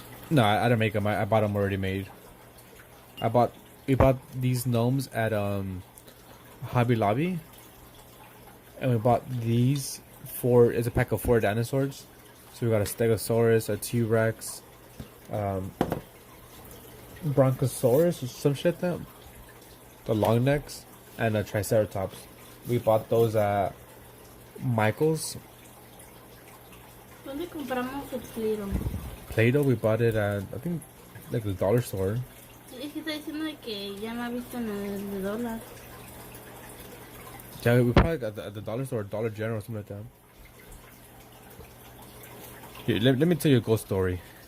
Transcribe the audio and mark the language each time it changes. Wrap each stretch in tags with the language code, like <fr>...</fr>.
<en>No, I didn't make them. I bought them already made. We bought these gnomes at Hobby Lobby, and we bought these for it's a pack of 4 dinosaurs. So we got a Stegosaurus, a T-Rex, Bronchosaurus, or some shit like that. The long necks, and a Triceratops. We bought those at Michael's.</en> <es>¿Dónde compramos el Play-Doh?</es> <en>Play-Doh, we bought it at, I think, like the dollar store.</en> <es>Es que está diciendo de que ya la ha visto en el de dólar.</es> <en>Yeah, we probably got at the dollar store, Dollar General, or something like that. Here, let me tell you a ghost story.</en>